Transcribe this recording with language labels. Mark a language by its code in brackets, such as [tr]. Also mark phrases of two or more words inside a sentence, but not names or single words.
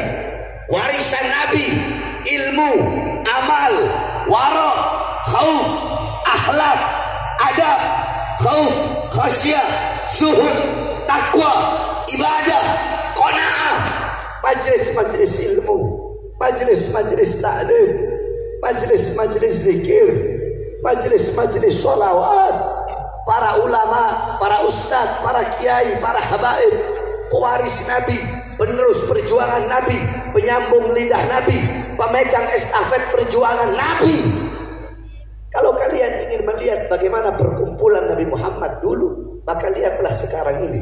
[id] Warisan Nabi ilmu, amal, wara, khauf, akhlak, adab, khauf, khasyah, zuhud, takwa, ibadah, qanaah. Majlis-majlis ilmu, majlis-majlis ta'lim, majlis-majlis zikir, majlis-majlis sholawat, para ulama, para ustadz, para kiai, para habaib, pewaris Nabi, penerus perjuangan Nabi, penyambung lidah Nabi, pemegang estafet perjuangan Nabi. Kalau kalian ingin melihat bagaimana perkumpulan Nabi Muhammad dulu, maka lihatlah sekarang ini.